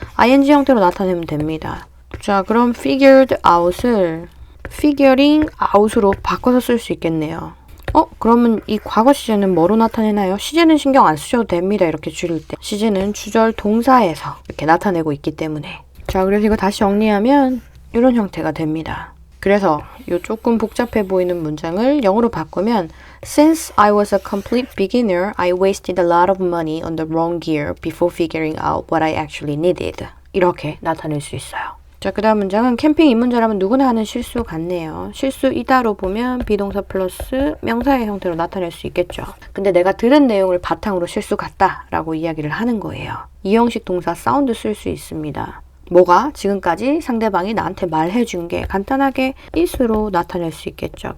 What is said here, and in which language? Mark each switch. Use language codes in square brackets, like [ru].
[ko] ing 형태로 나타내면 됩니다. 자, 그럼 figured out을 figuring out으로 바꿔서 쓸 수 있겠네요. 그러면 이 과거 시제는 뭐로 나타내나요? 시제는 신경 안 쓰셔도 됩니다. 이렇게 줄일 때. 시제는 주절 동사에서 이렇게 나타내고 있기 때문에. 자, 그래서 이거 다시 정리하면 이런 형태가 됩니다. 그래서 이 조금 복잡해 보이는 문장을 영어로 바꾸면 [en] Since I was a complete beginner, I wasted a lot of money on the wrong gear before figuring out what I actually needed. [ko] 이렇게 나타낼 수 있어요. 자, 그 다음 문장은 캠핑 입문자라면 누구나 하는 실수 같네요. 실수이다로 보면 비동사 플러스 명사의 형태로 나타낼 수 있겠죠. 근데 내가 들은 내용을 바탕으로 실수 같다라고 이야기를 하는 거예요. 이 형식 동사 사운드 쓸 수 있습니다. 뭐가 지금까지 상대방이 나한테 말해준 게 간단하게 is로 나타낼 수 있겠죠.